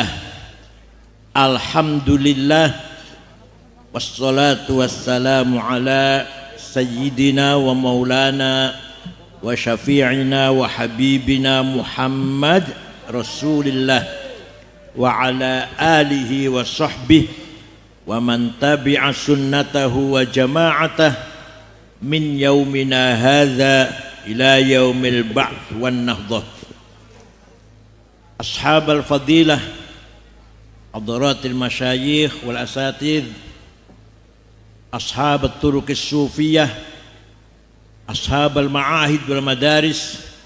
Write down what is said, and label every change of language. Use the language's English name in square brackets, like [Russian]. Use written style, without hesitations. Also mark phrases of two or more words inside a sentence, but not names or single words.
[Arabic] الحمد لله. والصلاة والسلام على سيدنا ومولانا وشفيعنا وحبيبنا محمد رسول الله وعلى آله وصحبه ومن تبع سنته وجماعته من يومنا هذا إلى يوم البعث والنهضة. أصحاب الفضيلة، حضرات المشايخ والأساتذة، أصحاب الطرق الصوفية، أصحاب المعاهد والمدارس,